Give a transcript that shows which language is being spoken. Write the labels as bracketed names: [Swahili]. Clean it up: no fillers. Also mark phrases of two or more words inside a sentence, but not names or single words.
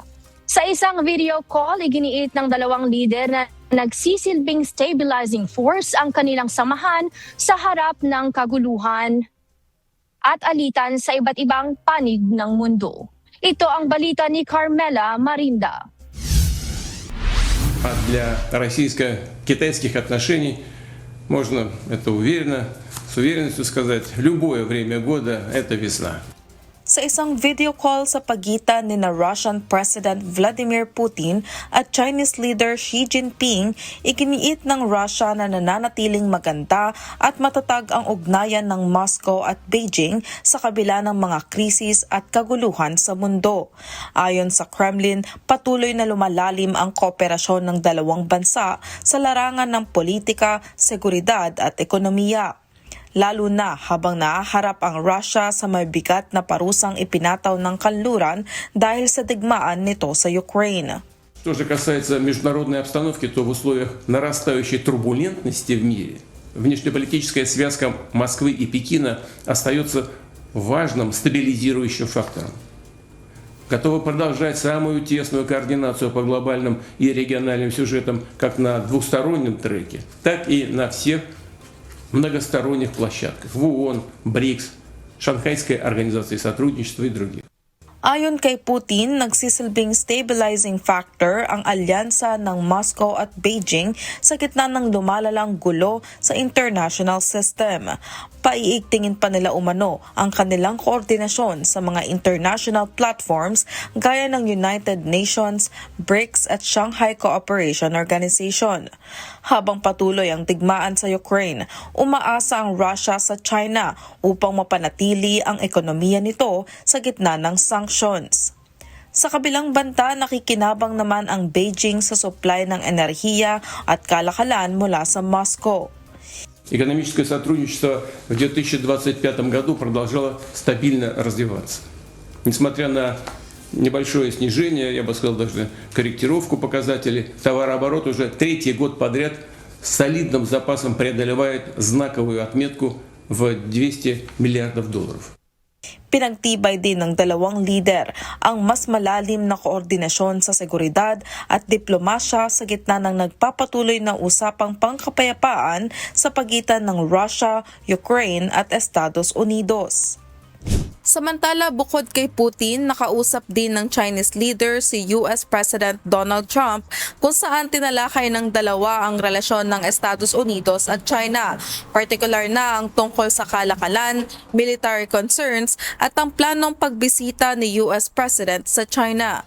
[Filipino] Sa isang video call, iginiit ng dalawang lider na nagsisilbing [English] stabilizing force [Filipino] ang kanilang samahan sa harap ng kaguluhan at alitan sa iba't ibang panig ng mundo. Ito ang balita ni Carmela Marinda. [Russian] А для российско-китайских отношений можно это с уверенностью сказать, любое время года – это весна. [Filipino] Sa isang video call sa pagitan ni na [English] Russian President [Filipino] Vladimir Putin at [English] Chinese leader [Filipino] Xi Jinping, iginiit ng Russia na nananatiling maganda at matatag ang ugnayan ng Moscow at Beijing sa kabila ng mga krisis at kaguluhan sa mundo. Ayon sa Kremlin, patuloy na lumalalim ang kooperasyon ng dalawang bansa sa larangan ng politika, seguridad at ekonomiya. Lalo na habang nahaharap ang Russia sa mabigat na parusang ipinataw ng kanluran dahil sa digmaan nito sa Ukraine. [Russian] Что же касается международной обстановки, то в условиях нарастающей турбулентности в мире внешнеполитическая связка Москвы и Пекина остается важным стабилизирующим фактором. Готовы продолжать самую тесную координацию по глобальным и региональным сюжетам как на двустороннем треке, так и на всех многосторонних площадках в ООН, БРИКС, Шанхайской организации сотрудничества и других. [Filipino] Ayon kay Putin, nagsisilbing [English] stabilizing factor [Filipino] ang alyansa ng Moscow at Beijing sa gitna ng lumalalang gulo sa [English] international system. [Filipino] Paiigtingin pa nila umano ang kanilang koordinasyon sa mga [English] international platforms [Filipino] gaya ng United Nations, BRICS at Shanghai Cooperation Organization. Habang patuloy ang digmaan sa Ukraine, umaasa ang Russia sa China upang mapanatili ang ekonomiya nito sa gitna ng sanctions. Sa kabilang banta, nakikinabang naman ang Beijing sa supply ng enerhiya at kalakalan mula sa Moscow. [Russian] Экономическое сотрудничество в 2025 году продолжало стабильно развиваться. Несмотря на небольшое снижение, я бы сказал даже корректировку показателей, товарооборот уже третий год подряд с солидным запасом преодолевает знаковую отметку в $200 миллиардов. [Filipino] Pinagtibay din ng dalawang lider ang mas malalim na koordinasyon sa seguridad at diplomasya sa gitna ng nagpapatuloy na usapang pangkapayapaan sa pagitan ng Russia, Ukraine at Estados Unidos. Samantala, bukod kay Putin, nakausap din ng [English] Chinese leader [Filipino] si [English] US President [Filipino] Donald Trump kung saan tinalakay ng dalawa ang relasyon ng Estados Unidos at China, partikular na ang tungkol sa kalakalan, [English] military concerns [Filipino] at ang planong pagbisita ni [English] US President [Filipino] sa China.